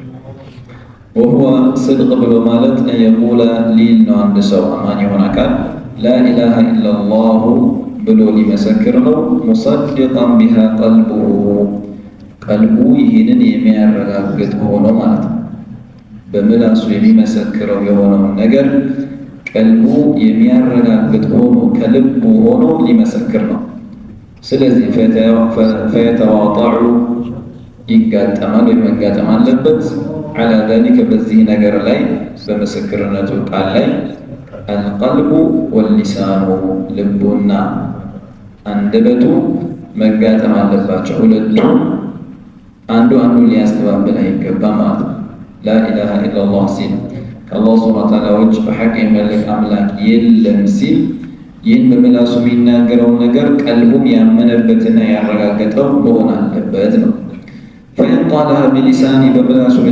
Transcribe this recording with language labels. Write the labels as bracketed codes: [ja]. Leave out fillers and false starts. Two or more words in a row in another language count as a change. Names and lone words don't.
[ar] وهو صدق [am] ብሎ ማለት የቁለ ሊል ነው። አንድ ሰው አማኝ የሆነ አካል [ar] لا إله إلا الله [am] ብሎ ሊመሰክር ነው። [ar] مصدقا بها قلبه [am] ቀልቡ ይህንን የሚያረጋግጥ ሆኖ ማለት ነው። በምላሱ የሚመሰክረው የሆነውን ነገር ቀልቡ የሚያረጋግጥ ሆኖ ከልቡ ሆኖ ሊመሰክር ነው። ስለዚህ ፈየተዋጣዑ ይጋጠማል ወይ መጋጠም አለበት [ar] على ذلك [am] በዚህ ነገር ላይ በምስክርነቱ ቃል ላይ [ar] القلب واللسان [am] ልቡና አንደበቱ መጋጠም አለባቸው። ሁለቱም አንዱ ሊያስተባብል አይገባም ማለት ነው። [ar] لا إله إلا الله [am] ሲል ከአላህ ሱብሓነሁ ወተዓላ ውጭ በሐቅ የሚመለክ አምላክ የለም ሲል ይህን በምላሱ የሚናገረውን ነገር ቀልቡም ያመነበትና ያረጋገጠው መሆን አለበት ነው። [ar] فإن قالها بلساني [am] በምላሱ ብቻ